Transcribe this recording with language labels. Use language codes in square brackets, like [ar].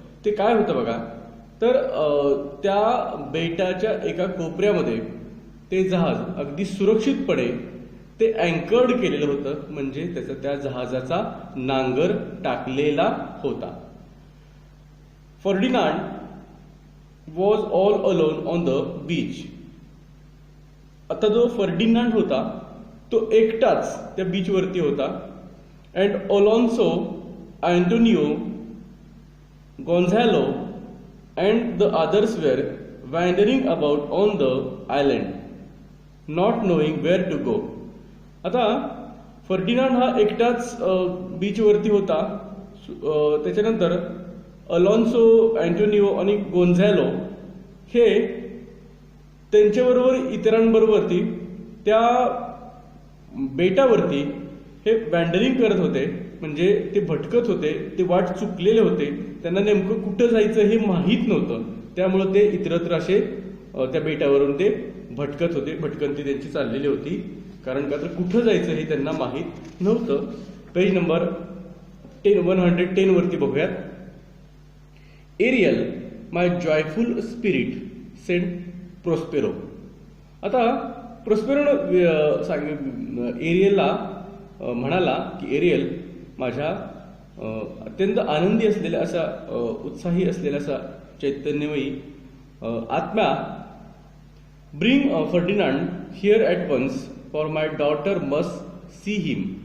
[mr] ते काय होतं बघा, तर त्या बेटाच्या एका कोपऱ्यामध्ये ते जहाज अगदी सुरक्षितपणे ते अँकर्ड केलेलं होतं, म्हणजे त्याचा त्या जहाजाचा नांगर टाकलेला होता. [en] Ferdinand was all alone on the beach. [mr] आता जो फर्डिनांड होता तो एकटाच त्या बीचवरती होता. [en] And Alonso, Antonio, Gonzalo and the others were wandering about on the island, not knowing where to go. [mr] आता फर्डिनांड हा एकटाच बीचवरती होता. त्याच्यानंतर अलोन्सो, अँटोनियो आणि गोन्झॅलो हे त्यांच्याबरोबर इतरांबरोबरती त्या बेटावरती हे वँडरिंग करत होते, म्हणजे ते भटकत होते, ते वाट चुकलेले होते. त्यांना नेमकं कुठं जायचं हे माहीत नव्हतं, त्यामुळे ते इतरत्र असे त्या बेटावरून ते भटकत होते. भटकंती त्यांची चाललेली होती, कारण का तर कुठं जायचं हे त्यांना माहीत नव्हतं. पेज नंबर 110 वरती बघूयात. [en] Ariel, my joyful spirit, sent Prospero. [mr] आता प्रोस्पेरोनं एरियलला म्हणाला की एरियल, माझ्या अत्यंत आनंदी असलेल्या असा उत्साही असलेला असा चैतन्यमयी आत्म्या, [en] Bring Ferdinand here at once, for my daughter must see him.